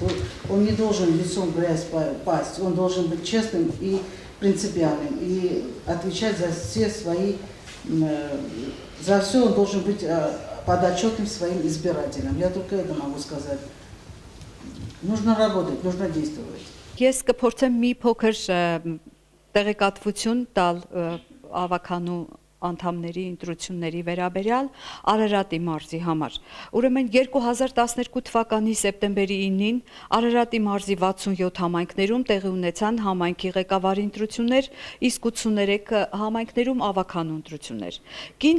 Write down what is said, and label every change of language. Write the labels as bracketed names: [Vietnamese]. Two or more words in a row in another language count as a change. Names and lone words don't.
[Russian] Он не должен лицом в грязь пасть, он должен быть честным и принципиальным. И отвечать за все свои, за все он должен быть подотчетным своим избирателям. Я только это могу сказать. Нужно работать, нужно действовать. [Armenian] Ես կփորձեմ մի փոքր տեղեկատվություն տալ ավականու անդամների ընտրությունների վերաբերյալ Արարատի մարզի համար։ Ուրեմն 2012 թվականի սեպտեմբերի 9-ին Արարատի մարզի 67 համայնքներում տեղի ունեցան համայնքի ղեկավարի ընտրություններ, իսկ 83 համայնքներում ավականու ընտրություններ։ Կին